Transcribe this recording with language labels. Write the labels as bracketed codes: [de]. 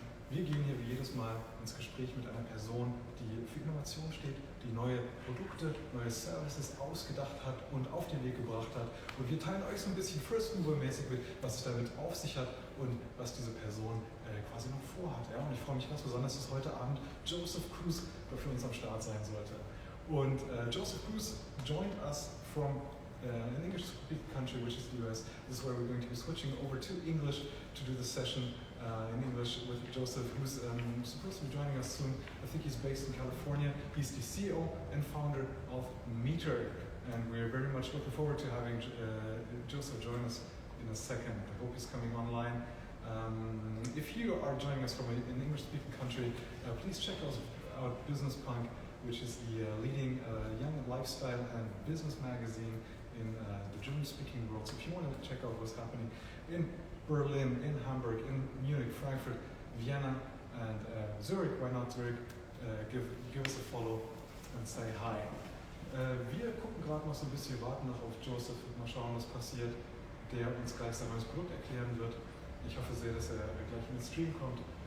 [de] Wir gehen hier wie jedes Mal ins Gespräch mit einer Person, die für Innovation steht, die neue Produkte, neue Services ausgedacht hat und auf den Weg gebracht hat. Und wir teilen euch so ein bisschen First Mover mäßig mit, was es damit auf sich hat und was diese Person quasi noch vorhat. Ja? Und ich freue mich ganz besonders, dass heute Abend Joseph Cruz für uns am Start sein sollte. [en] Und Joseph Cruz joined us from an English-speaking country, which is the US. This is where we're going to be switching over to English to do the session in English with Joseph, who's supposed to be joining us soon. I think he's based in California. He's the CEO and founder of Meter, and we're very much looking forward to having Joseph join us in a second. I hope he's coming online. If you are joining us from an English-speaking country, please check out Business Punk, which is the leading young lifestyle and business magazine in the German-speaking world. So if you want to check out what's happening in Berlin, in Hamburg, in Munich, Frankfurt, Vienna, and Zurich, why not Zurich? Give us a follow and say hi. [de] Wir gucken gerade noch so ein bisschen, warten noch auf Joseph, mal schauen, was passiert, der uns gleich sein neues Produkt erklären wird. Ich hoffe sehr, dass er gleich in den Stream kommt.